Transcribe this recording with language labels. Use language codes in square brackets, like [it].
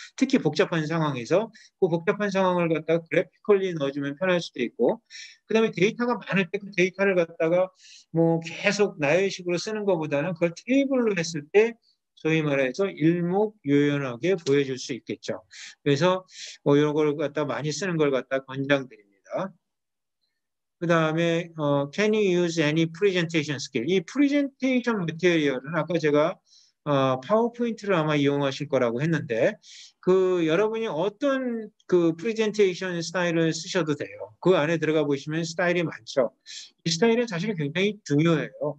[ko] 특히 복잡한 상황에서 그 복잡한 상황을 갖다가 그래피컬리 넣어주면 편할 수도 있고, 그다음에 데이터가 많을 때 그 데이터를 갖다가 뭐 계속 나열식으로 쓰는 것보다는 그걸 테이블로 했을 때 소위 말해서 일목요연하게 보여줄 수 있겠죠. 그래서 뭐 이런 걸 갖다 많이 쓰는 걸 갖다 권장드립니다. 그 다음에 [en] can you use any presentation skill? [ko] 이 프레젠테이션 매테리얼은 아까 제가 파워포인트를 아마 이용하실 거라고 했는데 그 여러분이 어떤 그 프레젠테이션 스타일을 쓰셔도 돼요. 그 안에 들어가 보시면 스타일이 많죠. 이 스타일은 사실 굉장히 중요해요.